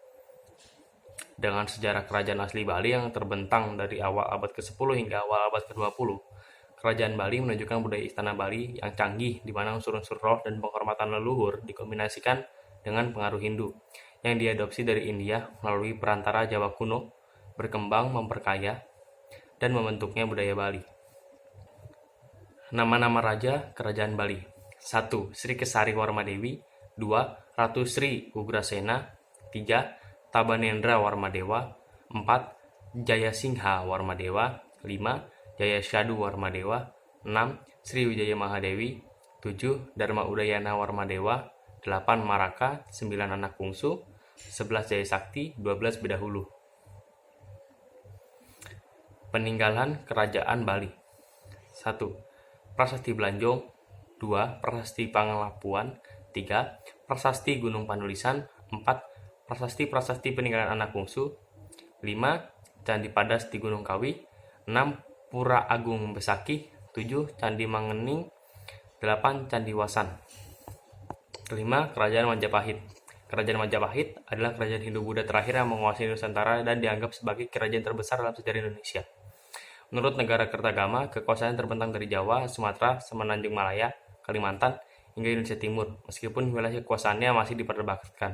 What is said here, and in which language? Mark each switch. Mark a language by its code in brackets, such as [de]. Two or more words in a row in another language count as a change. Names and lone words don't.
[id] Dengan sejarah kerajaan asli Bali yang terbentang dari awal abad ke-10 hingga awal abad ke-20, kerajaan Bali menunjukkan budaya istana Bali yang canggih di mana unsur-unsur roh dan penghormatan leluhur dikombinasikan dengan pengaruh Hindu yang diadopsi dari India melalui perantara Jawa kuno, berkembang, memperkaya, dan membentuknya budaya Bali. Nama-nama Raja Kerajaan Bali: 1. Sri Kesari Warmadewi. 2. Ratu Sri Ugrasena. 3. Tabanendra Warmadewa. 4. Jayasingha Warmadewa. 5. Jayasyadu Warmadewa. 6. Sriwijaya Mahadewi. 7. Dharma Udayana Warmadewa. 8. Maraka. 9. Anak Bungsu. 11. Jayasakti. 12. Bedahulu. Peninggalan Kerajaan Bali: 1. Prasasti Blanjong. 2. Prasasti Pangelapuan. 3. Prasasti Gunung Panulisan. 4. Prasasti peninggalan anak bungsu. 5. Candi Padas di Gunung Kawi. 6. Pura Agung Besaki. 7. Candi Mangening. 8. Candi Wasan. 5. Kerajaan Majapahit. Kerajaan Majapahit adalah kerajaan Hindu-Buddha terakhir yang menguasai Nusantara dan dianggap sebagai kerajaan terbesar dalam sejarah Indonesia. Menurut negara Kertagama, kekuasaan terbentang dari Jawa, Sumatera, Semenanjung Malaya, Kalimantan, hingga Indonesia Timur, meskipun wilayah kekuasaannya masih diperdebatkan.